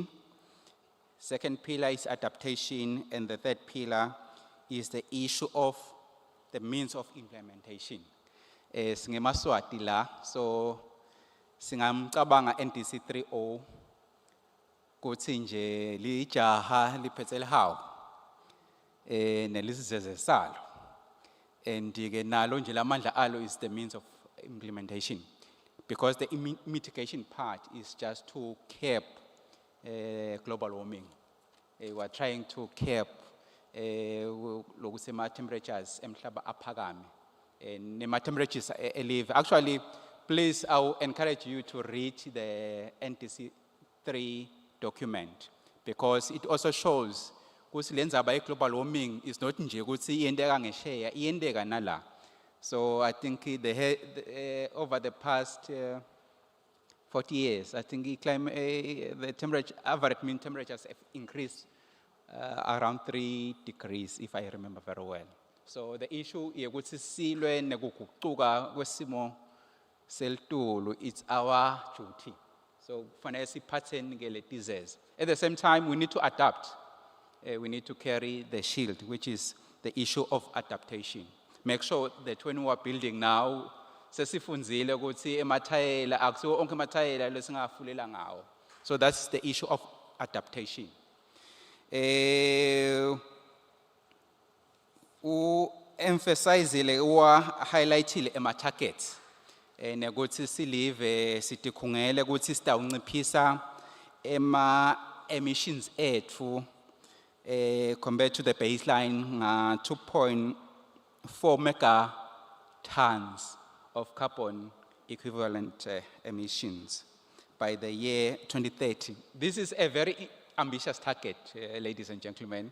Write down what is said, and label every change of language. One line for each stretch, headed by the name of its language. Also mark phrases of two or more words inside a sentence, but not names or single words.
English: Second pillar is adaptation, and the third pillar is the issue of the means of implementation.
Swati: Singemaswati la, so singamcabanga NDC 30 kuthi nje lijaha liphethe lihawu nelisizeze salo and ke nalo nje lamandla alo
English: is the means of implementation because the mitigation part is just to curb global warming. We are trying to curb
Swati: lokusema temperatures emhlaba aphakame nema temperatures eleve.
English: Actually, please, I will encourage you to read the NDC 3 document because it also shows
Swati: ukuthi lenzaba
English: global warming is not
Swati: nje ukuthi iyendeka ngesheya, iyendeka nala.
English: So I think over the past 40 years, I think the temperature, average mean temperatures have increased around 3 degrees, if I remember very well. So the issue
Swati: ukuthi silwe nekuguquka kwesimo selitulu,
English: it's our duty.
Swati: So kufanele siphatheni ke letises.
English: At the same time, we need to adapt. We need to carry the shield, which is the issue of adaptation. Make sure that when we are building now,
Swati: sesifunzile ukuthi emathayela akusiwo onke emathayela lesingafulela ngawo.
English: So that's the issue of adaptation.
Swati: Emphasizile highlightile ema-targets nekuthi silive sitikhungele ukuthi sitawunciphisa emissions ethu
English: compared to the baseline 2.4 megatons of carbon equivalent emissions by the year 2030. This is a very ambitious target, ladies and gentlemen.